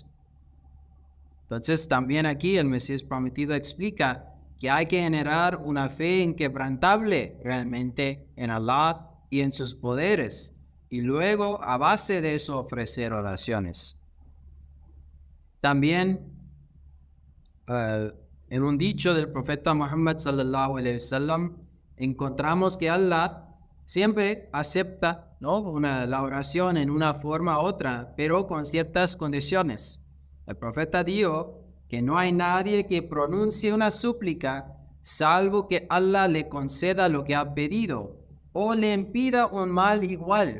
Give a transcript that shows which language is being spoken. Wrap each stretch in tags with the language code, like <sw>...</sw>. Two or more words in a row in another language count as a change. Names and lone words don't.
<es>Entonces también aquí el Mesías prometido explica que hay que generar una fe inquebrantable realmente en Allah y en sus poderes, y luego a base de eso ofrecer oraciones. También en un dicho del profeta Muhammad</es> <ar>صلى الله عليه وسلم</ar> <es>encontramos que Allah siempre acepta, ¿no?, la oración en una forma u otra, pero con ciertas condiciones. El profeta dijo que no hay nadie que pronuncie una súplica salvo que Allah le conceda lo que ha pedido, o le impida un mal igual.</es>